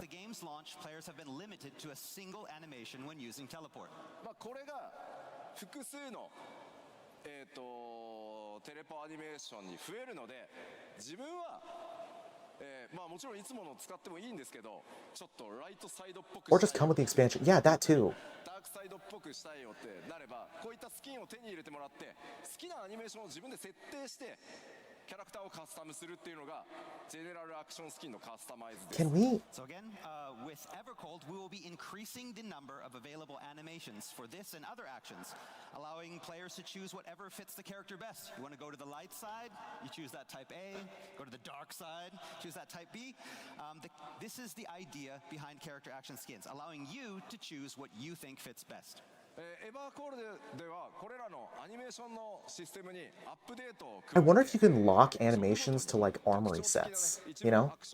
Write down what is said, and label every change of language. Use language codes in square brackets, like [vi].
[en] The game's launch, players have been limited to a single animation when using teleport. [ja] これが複数のテレポアニメーションに増えるので、自分はまあもちろんいつもの使ってもいいんですけど、ちょっとライトサイドっぽく [en] Or just come with the expansion. Yeah, that too. [ja] ダークサイドっぽくしたいよってなれば、こういったスキンを手に入れてもらって、好きなアニメーションを自分で設定して。キャラクターをカスタムするっていうのがジェネラルアクションスキンのカスタマイズです。 [en] Can we? So again, with Evercold, we will be increasing the number of available animations for this and other actions, allowing players to choose whatever fits the character best. You want to go to the light side, you choose that type A. Go to the dark side, choose that type B. This is the idea behind character action skins, allowing you to choose what you think fits best. [ja] エバーコールではこれらのアニメーションのシステムにアップデートを [en] I wonder if you can lock animations to like armory sets, you know?